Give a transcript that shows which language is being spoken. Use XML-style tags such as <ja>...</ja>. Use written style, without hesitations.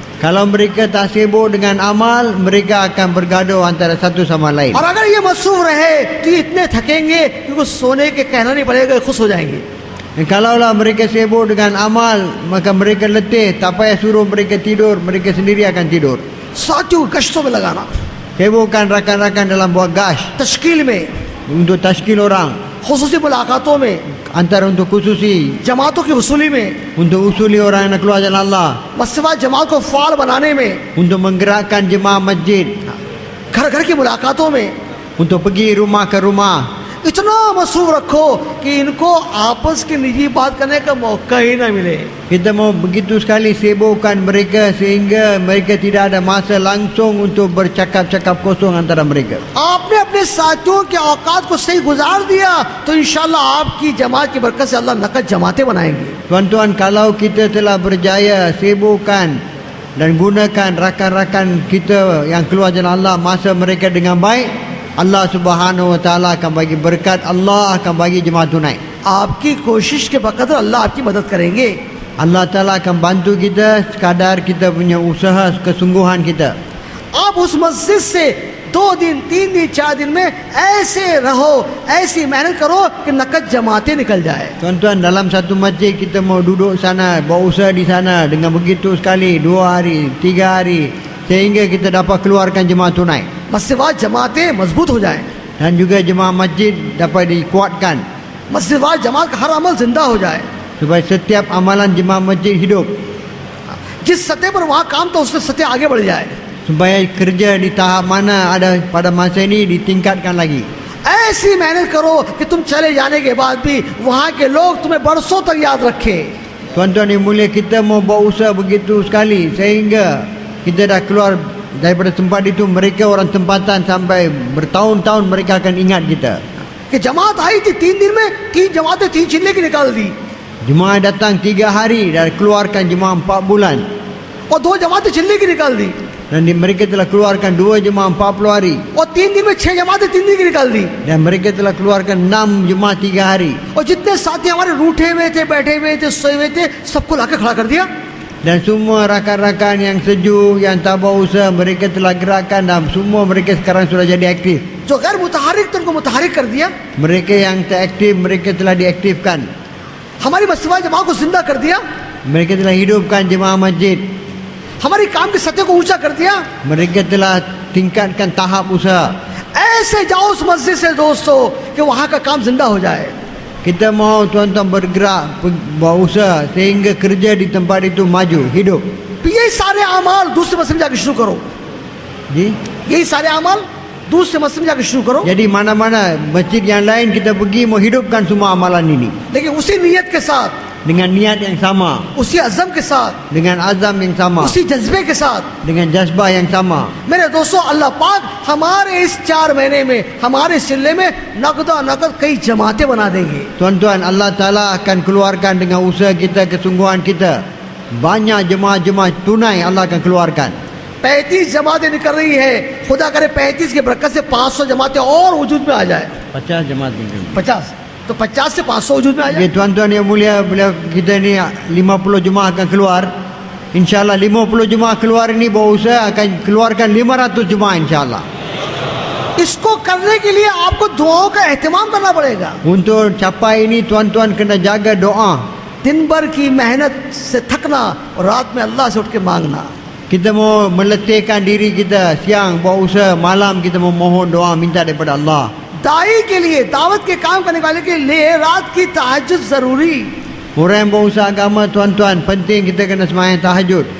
<ms>Kalau mereka tak sibuk dengan amal, mereka akan bergaduh antara satu sama lain.</ms> <hi>और अगर ये मसरूफ रहे तो ये इतने थकेंगे कि कुछ सोने के कहना नहीं पड़ेगा, खुश हो जाएंगे.</hi> <ms>Dan kalaulah mereka sibuk dengan amal, maka mereka letih, tak payah suruh mereka tidur, mereka sendiri akan tidur.</ms> <hi>साथियों को गश्तों में लगाना,</hi> <ms>Sibukkan rakan-rakan dalam buat gash</ms> <hi>तश्कील में,</hi> <ms>untuk tashkil orang,</ms> <hi>खुसूसी मुलाकातों में,</hi> <ms>antara untuk khususi,</ms> <hi>जमातों की वसूली में,</hi> <ms>untuk usuli orang yang nak keluar jalan Allah,</ms> <hi>मस्जिद जमात को फाल बनाने में,</hi> <ms>untuk menggerakkan jemaah masjid,</ms> <hi>घर घर की मुलाकातों में,</hi> <ms>untuk pergi rumah ke rumah.</ms> <hi>इतना मसरूफ रखो कि इनको आपस की निजी बात करने का मौका ही ना मिले.</hi> <ms>Kita mau begitu sekali sibukkan mereka sehingga mereka tidak ada masa langsung untuk bercakap-cakap kosong antara mereka.</ms> <hi>आपने अपने साथियों के औकात को सही गुजार दिया तो इंशाल्लाह आपकी जमात की बरकत से अल्लाह नकद जमातें बनाएंगे.</hi> <ms>Tuan-tuan, kalau kita telah berjaya sibukkan dan gunakan rakan-rakan kita yang keluar jalan Allah masa mereka dengan baik, Allah Subhanahu wa taala akan bagi berkat, Allah akan bagi jemaah tunai.</ms> <hi>आपकी कोशिश के बकदर अल्लाह आपकी मदद करेंगे.</hi> <ms>Allah taala akan bantu kita sekadar kita punya usaha kesungguhan kita.</ms> <hi>आप उस मस्जिद से 2 दिन 3 दिन 4 दिन में ऐसे रहो, ऐसी मेहनत करो कि नकद जमातें निकल जाए.</hi> <ms>Tuan-tuan, dalam satu masjid kita mau duduk sana, buat usaha di sana dengan begitu sekali 2 hari, 3 hari sehingga kita dapat keluarkan jemaah tunai.</ms> <hi>मस्जिद जमातें मजबूत हो जाएं.</hi> <ms>Dan juga jemaah masjid dapat dikuatkan</ms> <hi>मस्जिद जमात का हर अमल जिंदा हो जाए.</hi> <ms>supaya setiap amalan jemaah masjid hidup,</ms> <hi>जिस सतह पर वहाँ काम तो उससे सतह आगे बढ़ जाए.</hi> <ms>supaya kerja di tahap mana ada pada masa ini ditingkatkan lagi.</ms> <hi>ऐसी मेहनत करो कि तुम चले जाने के बाद भी वहाँ के लोग तुम्हें बरसों तक याद रखें.</hi> <ms>tuan-tuan yang mulia, kita mau buat usaha begitu sekali sehingga kita dah keluar daripada tempat itu, mereka orang tempatan sampai bertahun-tahun mereka akan ingat kita.</ms> <hi>कि जमात आई थी 3 दिन में 3 जमातें 3 चिल्ले की निकाल दी,</hi> <ms>Jemaah datang 3 hari dan keluarkan jemaah 4 bulan,</ms> <hi>और 2 जमातें चिल्ले की निकाल दी,</hi> <ms>dan mereka telah keluarkan 2 jemaah 40 hari,</ms> <hi>और 3 दिन में 6 जमातें 3 दिन की निकाल दी।</hi> <ms>dan mereka telah keluarkan 6 jemaah 3 hari.</ms> <hi>और जितने साथी हमारे रूठे हुए थे, बैठे हुए थे, सोए हुए थे, सबको लाके खड़ा कर दिया।</hi> <ms>Dan semua rakan-rakan yang sejuk, yang tak buat usaha, mereka telah gerakkan dan semua mereka sekarang sudah jadi aktif.</ms> <hi>जो गैर मुतहरिक थे उनको मुतहरिक कर दिया,</hi> <ms>Mereka yang tak aktif, mereka telah diaktifkan.</ms> <hi>हमारी मसवा जमात को जिंदा कर दिया,</hi> <ms>Mereka telah hidupkan jemaah masjid.</ms> <hi>हमारी काम की सतह को ऊंचा कर दिया।</hi> <ms>Mereka telah tingkatkan tahap usaha.</ms> <hi>ऐसे जाओ उस मस्जिद से दोस्तों कि वहां का काम जिंदा हो जाए।</hi> <ms>Kita mau tuan-tuan bergerak, buat usaha sehingga kerja di tempat itu maju, hidup.</ms> <hi>ये सारे अमाल दूसरे मस्जिद में जाकर शुरू करो, Ji? यही सारे अमाल दूसरे मस्जिद में जाकर शुरू करो,</hi> <ms>Jadi mana-mana masjid yang lain kita pergi mau hidupkan semua amalan ini</ms> <hi>लेकिन उसी नीयत के साथ,</hi> <ms>dengan niat yang sama,</ms> <hi>उसी अज़म के साथ,</hi> <ms>dengan azam yang sama,</ms> <hi>उसी जज्बे के साथ।</hi> <ms>dengan jazbah yang sama.</ms> <hi>मेरे दोस्तों, अल्लाह पाक हमारे इस 4 महीने में, हमारे इस जिले में नकदा नकद कई जमातें बना देंगे।</hi> <ms>Tuan-tuan, Allah Ta'ala akan keluarkan dengan usaha kita, kesungguhan kita, banyak jemaah-jemaah tunai Allah akan keluarkan.</ms> <hi>35 जमातें निकल रही है, खुदा करे 35 की बरकत से 500 जमातें और वजूद में आ जाए।</hi> <ms>50 jemaah ini.</ms> <hi>50 तो 50 से 500 वजूद में आ जाए।</hi> <ms>Okay, tuan-tuan yang mulia, bila kita ni 50 jemaah akan keluar, InsyaAllah 50 jemaah keluar ini bawa usaha akan keluarkan 500 jemaah insyaAllah.</ms> <hi>इसको करने के लिए आपको दुआओं का एहतमाम करना पड़ेगा।</hi> <ms>Untuk capai ini tuan-tuan kena jaga doa.</ms> <hi>दिन भर की मेहनत से थकना और रात में अल्लाह से उठ के मांगना।</hi> <ms>Kita mau meletihkan diri kita, siang buat usaha, malam kita mau mohon doa minta daripada Allah.</ms> <hi>दाई के लिए, दावत के काम करने वाले के लिए रात की तहज्जुद जरूरी।</hi> <ms>Orang yang buat usaha agama tuan-tuan, penting kita kena sembahyang tahajud.</ms>